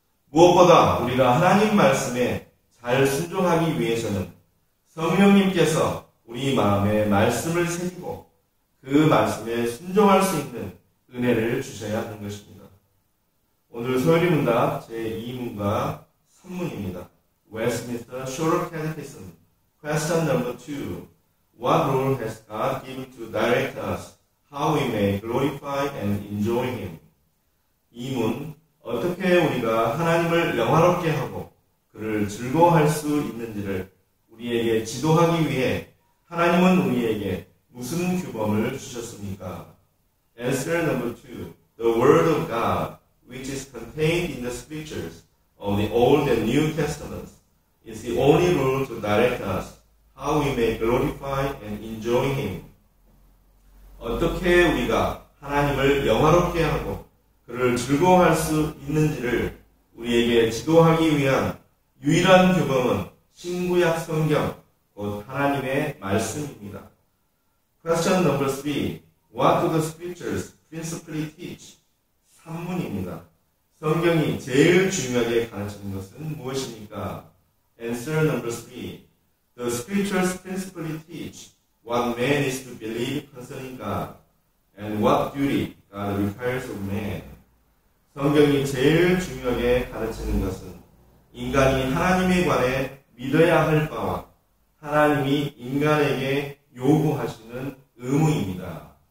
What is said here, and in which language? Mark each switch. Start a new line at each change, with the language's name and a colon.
Korean: 무엇보다 우리가 하나님 말씀에 잘 순종하기 위해서는 성령님께서 우리 마음에 말씀을 새기고 그 말씀에 순종할 수 있는 은혜를 주셔야 하는 것입니다. 오늘 소요리문답 제2문과 3문입니다.
English: Westminster Shorter Catechism, question number 2. What role has God given to direct us how we may glorify and enjoy Him?
Korean: 2문, 어떻게 우리가 하나님을 영화롭게 하고 그를 즐거워할 수 있는지를 우리에게 지도하기 위해 하나님은 우리에게 무슨 규범을 주셨습니까?
English: Answer number 2. The Word of God, which is contained in the Scriptures of the Old and New Testaments, is the only rule to direct us how we may glorify and enjoy Him.
Korean: 어떻게 우리가 하나님을 영화롭게 하고 그를 즐거워할 수 있는지를 우리에게 지도하기 위한 유일한 규범은 신구약 성경, 곧 하나님의 말씀입니다.
English: Question number 3. What do the scriptures principally teach?
Korean: 3문입니다. 성경이 제일 중요하게 가르치는 것은 무엇입니까?
English: Answer number 3. The scriptures principally teach what man is to believe concerning God and what duty God requires of man.
Korean: 성경이 제일 중요하게 가르치는 것은 인간이 하나님에 관해 믿어야 할 바와 하나님이 인간에게 요구하시는 의무입니다.